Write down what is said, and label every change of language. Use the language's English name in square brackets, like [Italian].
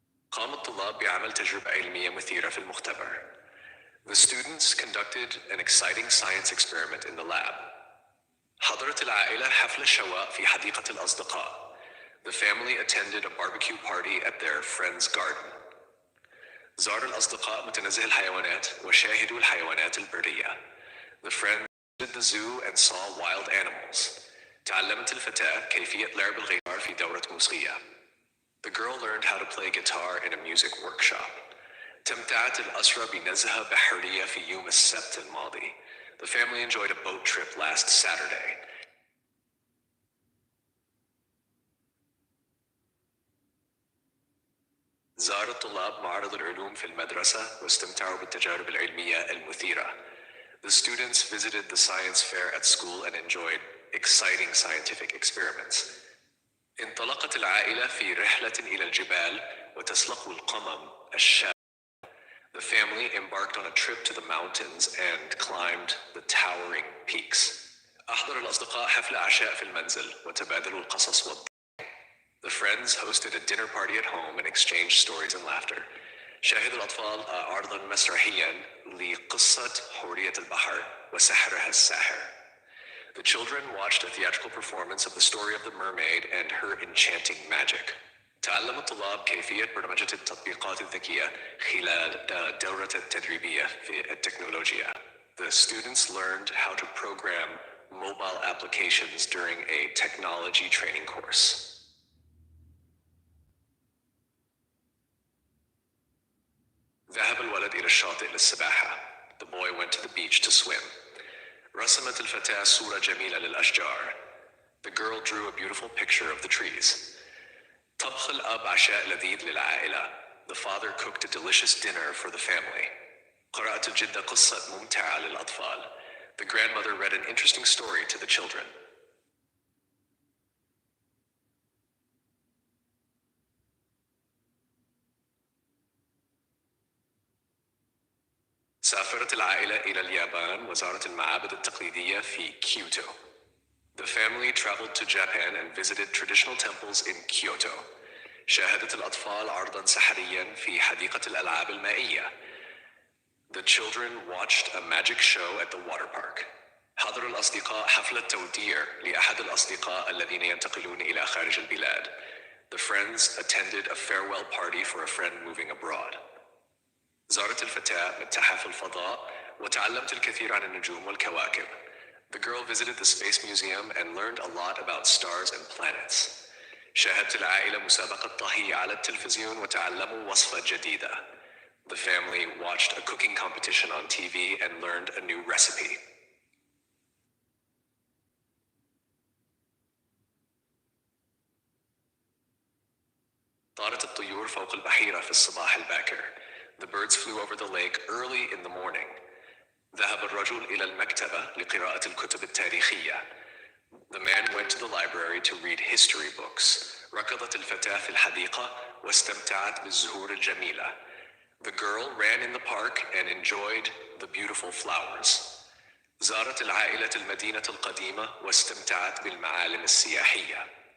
[Arabic] قام الطلاب بعمل تجربة علمية مثيرة في المختبر. [English] The students conducted an exciting science experiment in the lab. [Arabic] حضرت العائلة حفل الشواء في حديقة الأصدقاء. [English] The family attended a barbecue party at their friend's garden. [Arabic] زار الأصدقاء متنزه الحيوانات وشاهدوا الحيوانات البرية. [English] The friends visited the zoo and saw wild animals. [Arabic] تعلمت الفتاة كيفية لعب الغيتار في دورة موسيقية. [English] The girl learned how to play guitar in a music workshop. [Arabic] تمتعت الأسرة بنزهة بحرية في يوم السبت الماضي. [English] The family enjoyed a boat trip last Saturday. [Arabic] زار الطلاب معرض العلوم في المدرسة واستمتعوا بالتجارب العلمية المثيرة. [English] The students visited the science fair at school and enjoyed exciting scientific experiments. [Arabic] انطلقت العائلة في رحلة إلى الجبال وتسلقوا القمم الشامخة. [English] The family embarked on a trip to the mountains and climbed the towering peaks. [Arabic] أحضر الأصدقاء حفل عشاء في المنزل وتبادلوا القصص والضحك. [English] The friends hosted a dinner party at home and exchanged stories and laughter. [Arabic] شاهد الأطفال عرضاً مسرحياً لقصة حورية البحر وسحرها الساحر. [English] The children watched a theatrical performance of the story of the mermaid and her enchanting magic. [Arabic] تعلم الطلاب كيفية برمجة التطبيقات الذكية خلال الدورة التدريبية في التكنولوجيا. [English] The students learned how to program mobile applications during a technology training course. [Arabic] ذهب الولد إلى الشاطئ للسباحة. [English] The boy went to the beach to swim. [Arabic] رسمت الفتاة صورة جميلة للأشجار. [English] The girl drew a beautiful picture of the trees. [Arabic] طبخ الأب عشاء لذيذ للعائلة. [English] The father cooked a delicious dinner for the family. [Arabic] قرأت الجدة قصة ممتعة للأطفال. [English] The grandmother read an interesting story to the children. [Arabic] سافرت العائلة إلى اليابان وزارت المعابد التقليدية في كيوتو. [English] The family traveled to Japan and visited traditional temples in Kyoto. [Arabic] شاهدت الأطفال عرضاً سحرياً في حديقة الألعاب المائية. [English] The children watched a magic show at the water park. [Arabic] حضر الأصدقاء حفلة توديع لأحد الأصدقاء الذين ينتقلون إلى خارج البلاد. [English] The friends attended a farewell party for a friend moving abroad. [Arabic] زارت الفتاة متحف الفضاء وتعلمت الكثير عن النجوم والكواكب. [English] The girl visited the Space Museum and learned a lot about stars and planets. [Arabic] شاهدت العائلة مسابقة طهي على التلفزيون وتعلموا وصفة جديدة. [English] The family watched a cooking competition on TV and learned a new recipe. [Arabic] طارت الطيور فوق البحيرة في الصباح الباكر. [English] The birds flew over the lake early in the morning. [Arabic] ذهب الرجل إلى المكتبة لقراءة الكتب التاريخية. [English] The man went to the library to read history books. [Arabic] ركضت الفتاة في الحديقة واستمتعت بالزهور الجميلة. [English] The girl ran in the park and enjoyed the beautiful flowers. [Arabic] زارت العائلة المدينة القديمة واستمتعت بالمعالم السياحية.